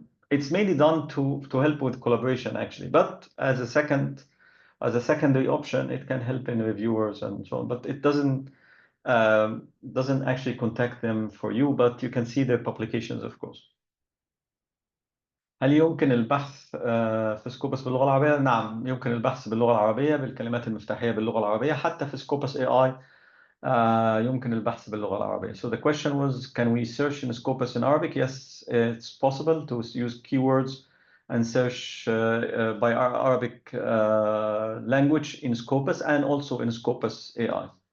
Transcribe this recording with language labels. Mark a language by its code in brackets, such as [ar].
[en] It's mainly done to help with collaboration, actually, but as a secondary option, it can help in reviewers and so on. But it doesn't actually contact them for you, but you can see their publications, of course. [ar] هل يمكن البحث في سكوبس باللغة العربية؟ نعم، يمكن البحث باللغة العربية بالكلمات المفتاحية باللغة العربية، حتى في Scopus AI يمكن البحث باللغة العربية. [en] So the question was, can we search in Scopus in Arabic? Yes, it's possible to use keywords and search by our Arabic language in Scopus and also in Scopus AI.